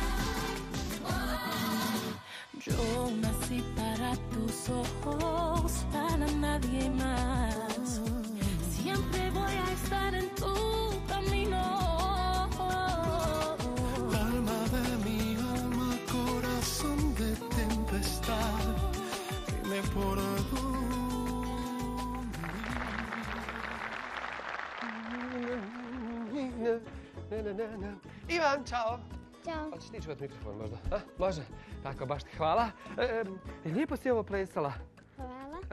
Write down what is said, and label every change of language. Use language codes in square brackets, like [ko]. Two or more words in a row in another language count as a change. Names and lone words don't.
[es] Yo nací para tus ojos, para nadie más. Siempre voy a estar en tu camino. Alma de mi alma, corazón de tempestad, dime por [hr] Ivan, čao. Ćao. Hoćeš ti čuvati mikrofon možda? Može? Tako, baš ti hvala. Lijepo si ovo plesala. Hvala.